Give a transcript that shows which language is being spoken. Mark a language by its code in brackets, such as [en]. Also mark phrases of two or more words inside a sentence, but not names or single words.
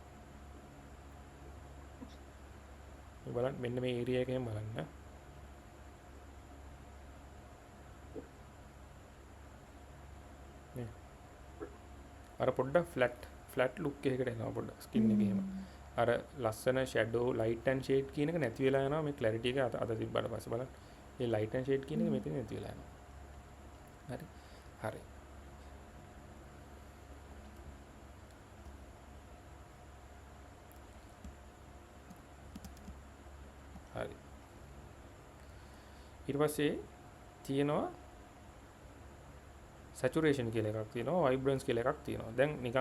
[si] බලන්න මෙන්න මේ area එකෙන් බලන්න. මේ අර පොඩ්ඩක් [en] flat look [si] එකකට එනවා පොඩ්ඩක් skin එකේම. අර ලස්සන [en] shadow light and shade [si] කියන එක නැති වෙලා යනවා මේ clarity එක අත තිබ්බට පස්සේ බලන්න. මේ [en] light and shade [si] කියන එක මෙතන නැති වෙලා යනවා. හරි. ඊට පස්සේ තියෙනවා saturation කියලා එකක් තියෙනවා vibrance කියලා එකක් තියෙනවා.